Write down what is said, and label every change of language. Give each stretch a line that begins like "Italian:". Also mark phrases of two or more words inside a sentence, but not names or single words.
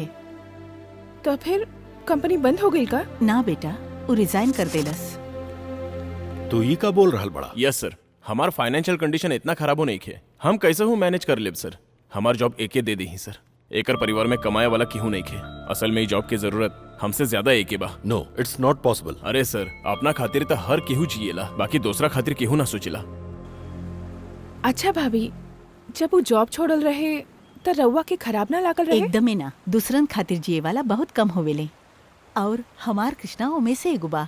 Bhojpuri: तो फिर कंपनी बंद हो गई का? ना बेटा वो रिजाइन कर देलस। तू ही का बोल रहल बड़ा?
English: yes sir,
Bhojpuri: हमार
English: financial condition
Bhojpuri: इतना खराब हो नहीं खे, हम कैसे हूँ मैनेज कर लेब सर। हमार जॉब एके दे दी ही सर। एकर परिवार में कमाए वाला क्यों नहीं खे। असल में जॉब की जरूरत हमसे ज्यादा एके बा।
English: no it's not possible.
Bhojpuri: अरे सर अपना खातिर तो हर केहू जिएला, बाकी दूसरा खातिर केहू ना सोचेला। अच्छा भाभी जब वो जॉब छोड़ल रहे तो रउआ के खराब ना लागल रहे? एकदमे ना, दूसरन खातिर जिए वाला बहुत कम होवेले और हमार कृष्णा ओमे से एगो बा।